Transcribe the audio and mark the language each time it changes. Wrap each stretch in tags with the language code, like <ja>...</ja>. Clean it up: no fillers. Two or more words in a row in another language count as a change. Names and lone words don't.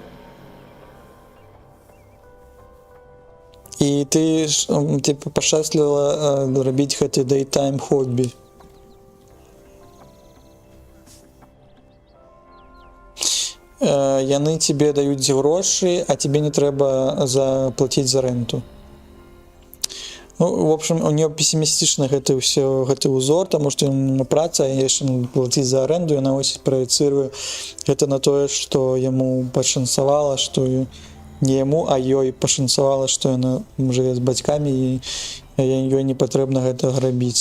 <be>І ты пашчасліва рабіць гэты daytime хобі. Яны тебе даюць грошы, а тебе не трэба заплаціць за рэнту. Ну,</be> <ru>в общем, у нее пессимистичны</ru> <be>гэты ўзор, таму што на праца, а яшчэ плаціць за аренду, яна ось праецыруе гэта на тое, што яму пашанцавала, што не яму, а ёй пашанцавала, што яна жыве з бацькамі і ёй не патрэбна гэта рабіць.</be>